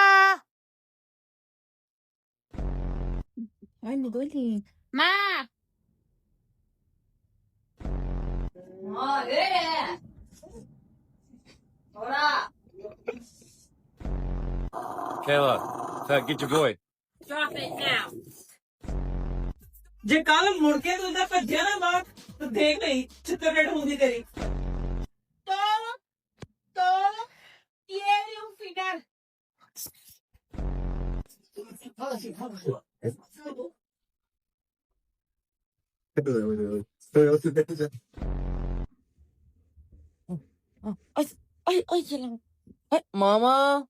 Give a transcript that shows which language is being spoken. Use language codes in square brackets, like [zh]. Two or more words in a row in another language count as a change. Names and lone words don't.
[es] Ay, me duele. Ma! [en] Kayla, get your boy. Drop it now. [pa] ਜੇ ਕੱਲ ਮੁੜ ਕੇ ਤੂੰ ਇਹਦਾ ਭੱਜਿਆ ਨਾ ਬਾਹਰ ਤਾਂ ਦੇਖ ਲਈ ਚਿੱਤਰੇਟ ਹੁੰਦੀ ਤੇਰੀ [es] Todo tiene un final. Ay, ay, Mama.